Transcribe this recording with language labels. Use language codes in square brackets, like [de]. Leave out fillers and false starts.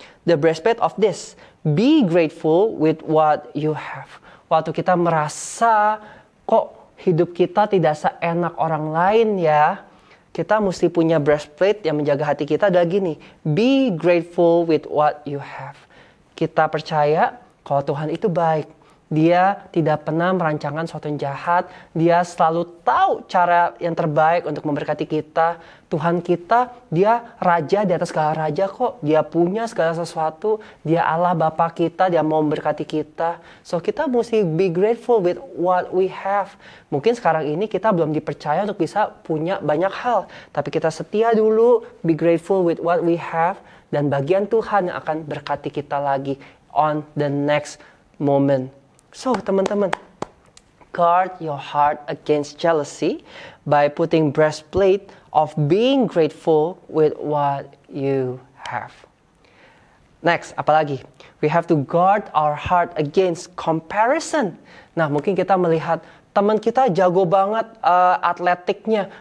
[en] The breastplate of this. Be grateful with what you have. [id] Waktu kita merasa kok hidup kita tidak seenak orang lain ya, kita mesti punya breastplate yang menjaga hati kita adalah gini. [en] Be grateful with what you have. [id] Kita percaya kalau Tuhan itu baik. Dia tidak pernah merancangkan sesuatu yang jahat. Dia selalu tahu cara yang terbaik untuk memberkati kita. Tuhan kita, dia raja di atas segala raja kok. Dia punya segala sesuatu. Dia Allah Bapa kita, dia mau memberkati kita. So kita mesti [en] be grateful with what we have. [id] Mungkin sekarang ini kita belum dipercaya untuk bisa punya banyak hal. Tapi kita setia dulu, [en] be grateful with what we have. [id] Dan bagian Tuhan yang akan berkati kita lagi [en] on the next moment. So, [id] teman-teman, [en] guard your heart against jealousy by putting breastplate of being grateful with what you have. Next, [id] apalagi? [en] We have to guard our heart against comparison. [id] Nah, mungkin kita melihat teman kita jago banget atletiknya.